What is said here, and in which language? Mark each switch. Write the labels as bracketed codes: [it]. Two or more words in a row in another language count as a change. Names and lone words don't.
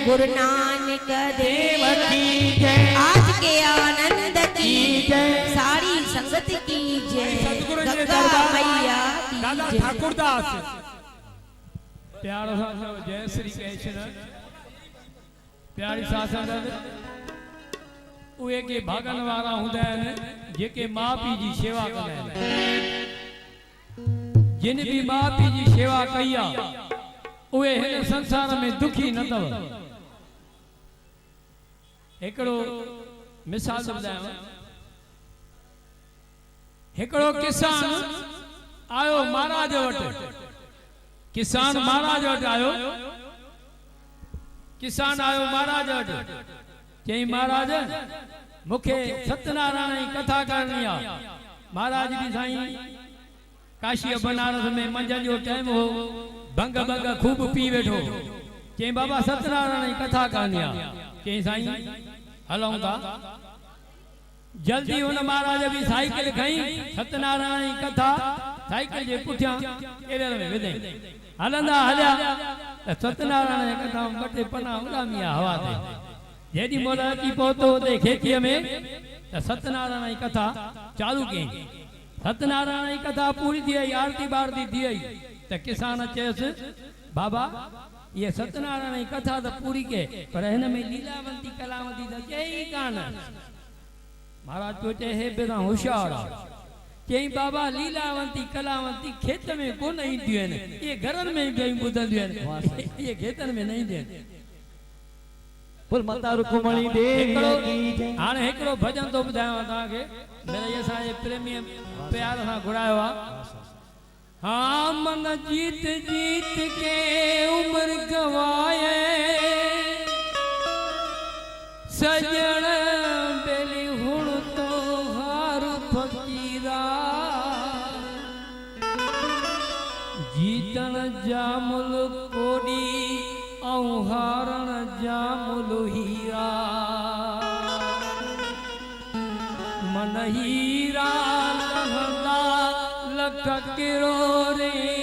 [hi] नानक देव की जय। आज के आनंद की जय। सारी संगत की जय। सतगुरु जी गंगा दरबार मैया दादा की जय। [sd] ठाकुरदास प्यार सां [hi] जय श्री कृष्ण [sd] प्यारी सासंद उहे के भागन वारा हुंदा आहिनि जेके माउ पीउ जी शेवा कंदा आहिनि। जिन भी माउ पीउ जी शेवा कई आहे उहे हिन संसार में दुखी न अथव। हिकिड़ो मिसाल ॿुधायांव। हिकिड़ो किसान आयो महाराज वटि। किसान महाराज वटि आयो। किसान आयो महाराज वटि चई महाराज मूंखे सत्यनारायण जी कथा करणी आहे। महाराज भी साईं काशी बनारस में मंझंदि जो टाइम हो भंग भंग खूब पी वेठो। चई बाबा सत्यनारायण जी कथा करणी आहे। चई साईं हलूं था। जल्दी हुन महाराज भी साइकिल खई सत्यनारायण जी कथा साइकिल जे पुठियां केरल में विधई। हलंदा हलिया त सत्यनारायण जी कथा ॿ टे पना उॾामिया हवा ते। जेॾी महिल अची पहुतो हुते खेतीअ में त सत्यनारायण जी कथा चालू कयईं। सत्यनारायण जी कथा पूरी थी वई आरती बारती थी वई त किसान चयसि बाबा ये सत्यनारायण जी कथा त पूरी के पर हिन में लीलावंती कलावंती त चई कान। महाराज तो चए हे बेरा होशियार आहे। चई बाबा लीलावंती कलावंती खेत में कोन ईंदियूं आहिनि ये घरनि में ई ॿुधंदियूं आहिनि ये खेतनि में न ईंदियूं आहिनि। [hi] बोल माता रुक्मणी देवी की जय। [sd] हाणे हिकिड़ो भॼन थो ॿुधायांव तव्हांखे मेरे असांजे प्रेमी प्यार सां घुरायो आहे। [hi] हाँ मन जीत जीत के उम्र गवाए [sd] सजण बेली हुण तो हार फकीरा जीतन जामुल कोडी ऐं हारण जामुल हीरा मन हीरा लहंदा लख किरो रे